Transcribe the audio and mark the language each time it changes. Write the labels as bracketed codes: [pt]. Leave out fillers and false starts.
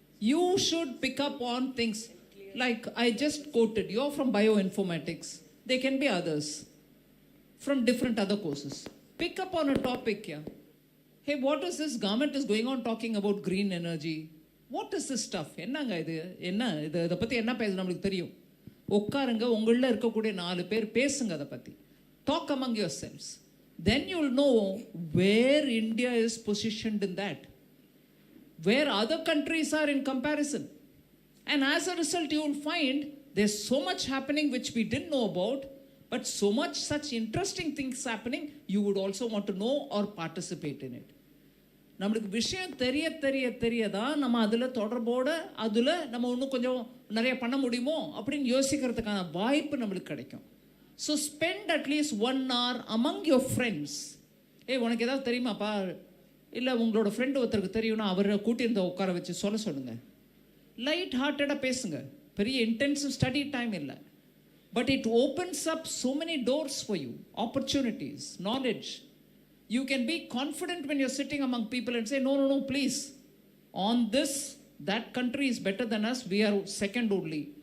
[en] You should pick up on things like I just quoted. You're from bioinformatics. There can be others from different other courses. Pick up on a topic here. Hey, what is this? Government is going on talking about green energy. What is this stuff? [ta] என்னங்க இது என்ன இதை பற்றி என்ன பேச நம்மளுக்கு தெரியும். உட்காருங்க, உங்களில் இருக்கக்கூடிய 4 பேர் பேசுங்க அதை பற்றி. [en] Talk among yourselves. Then you'll know where India is positioned in that, where other countries are in comparison. And as a result, you will find there's so much happening which we didn't know about, but so much such interesting things happening, you would also want to know or participate in it. [ta] நம்மளுக்கு விஷயம் தெரிய தான் நம்ம அதில் தொடர்போடு அதில் நம்ம இன்னும் கொஞ்சம் நிறைய பண்ண முடியுமோ அப்படின்னு யோசிக்கிறதுக்கான வாய்ப்பு நம்மளுக்கு கிடைக்கும். [en] So spend at least 1 hour among your friends. [ta] உனக்கு ஏதாவது தெரியுமாப்பா, இல்லை உங்களோட ஃப்ரெண்டு ஒருத்தருக்கு தெரியும்னா அவரை கூட்டியிருந்த உட்கார வச்சு சொல்லுங்க. லைட் ஹார்ட்டடாக பேசுங்க. பெரிய இன்டென்சிவ் ஸ்டடி டைம் இல்லை. [en] But it opens up so many doors for you, opportunities, knowledge. You can be confident when you're sitting among people and say, no, please. On this, that country is better than us. We are second only.